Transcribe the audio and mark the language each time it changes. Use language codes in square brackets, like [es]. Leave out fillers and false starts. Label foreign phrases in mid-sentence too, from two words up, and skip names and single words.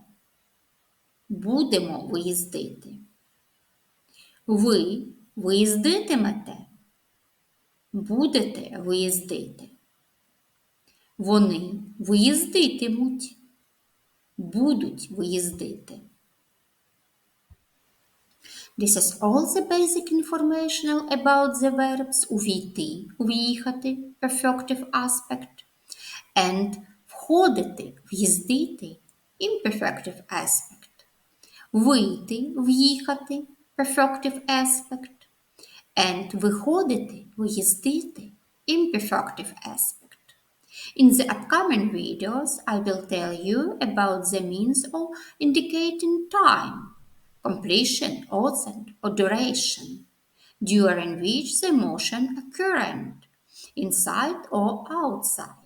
[uk] Будемо виїздити. Ви виїздитимете. Будете виїздити. Вони виїздитимуть. Будуть виїздити. [en] This is all the basic information about the verbs [uk] увійти, в'їхати, [en] perfective aspect, and [uk] входити, в'їздити, [en] imperfective aspect, [uk] вийти, в'їхати, [en] perfective aspect, and [uk] виходити, в'їздити, [en] imperfective aspect. In the upcoming videos, I will tell you about the means of indicating time, completion, author, or duration, during which the motion occurred, inside or outside.